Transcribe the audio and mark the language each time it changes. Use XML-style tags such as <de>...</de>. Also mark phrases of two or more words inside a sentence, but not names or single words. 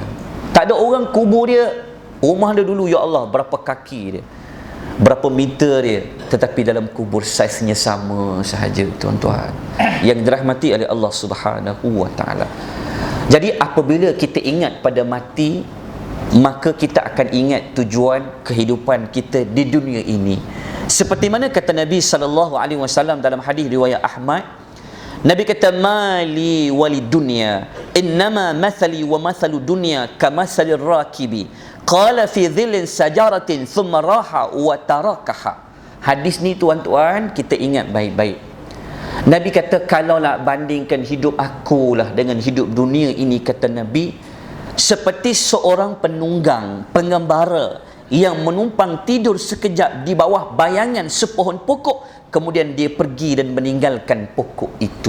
<ms>Tak ada orang kubur dia, rumah dia dulu, ya Allah, berapa kaki dia, berapa meter dia, tetapi dalam kubur saiznya sama sahaja, tuan-tuan yang dirahmati oleh</ms> <ar>الله سبحانه وتعالى.</ar> <ms>Jadi apabila kita ingat pada mati, maka kita akan ingat tujuan kehidupan kita di dunia ini. Seperti mana kata Nabi SAW dalam hadis riwayat Ahmad, Nabi kata,</ms> <ar>ما لي وللدنيا إنما مثلي ومثل الدنيا كمثل راكب قال في ظل شجرة ثم راح وتركها.</ar> <ms>Hadis ni tuan-tuan kita ingat baik-baik. Nabi kata, kalau nak bandingkan hidup akulah dengan hidup dunia ini, kata Nabi, seperti seorang penunggang, pengembara yang menumpang tidur sekejap di bawah bayangan sepohon pokok, kemudian dia pergi dan meninggalkan pokok itu.</ms>